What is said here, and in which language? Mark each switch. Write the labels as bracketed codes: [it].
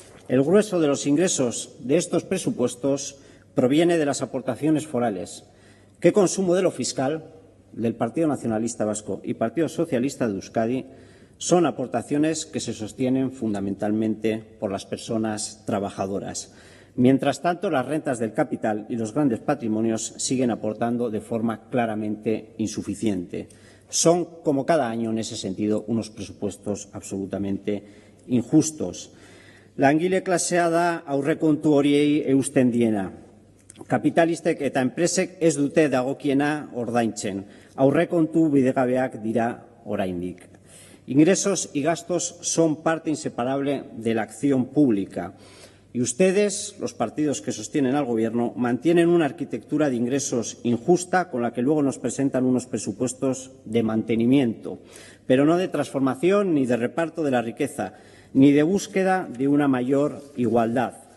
[es] El grueso de los ingresos de estos presupuestos proviene de las aportaciones forales, que con su modelo fiscal del Partido Nacionalista Vasco y Partido Socialista de Euskadi son aportaciones que se sostienen fundamentalmente por las personas trabajadoras. Mientras tanto, las rentas del capital y los grandes patrimonios siguen aportando de forma claramente insuficiente. Son, como cada año en ese sentido, unos presupuestos absolutamente injustos. [eu] Langile klasea da aurrekontu horiei eusten diena. Kapitalistek eta enpresek ez dute dagokiena ordaintzen. Aurrekontu bidegabeak dira oraindik. [es] Ingresos y gastos son parte inseparable de la acción pública. Y ustedes, los partidos que sostienen al Gobierno, mantienen una arquitectura de ingresos injusta con la que luego nos presentan unos presupuestos de mantenimiento, pero no de transformación ni de reparto de la riqueza, ni de búsqueda de una mayor igualdad.